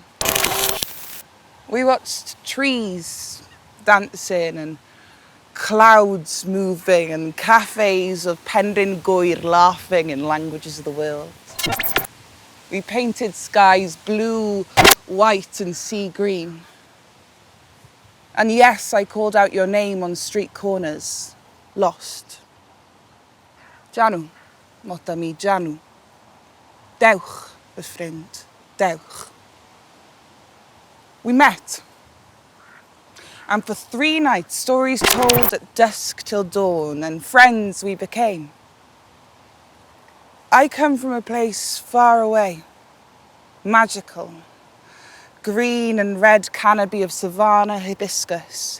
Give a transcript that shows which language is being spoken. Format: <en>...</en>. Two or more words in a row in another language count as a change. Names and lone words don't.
<en>We watched trees dancing and clouds moving and cafes of pending gwyr laughing in languages of the world. We painted skies blue, white and sea green. And yes, I called out your name on street corners, lost. Janw, mota mi janw.</en> <cy>Dewch, fy ffrind, dewch.</cy> <en>We met. And for 3 nights, stories told at dusk till dawn, and friends we became. I come from a place far away, magical. Green and red canopy of savanna hibiscus.</en>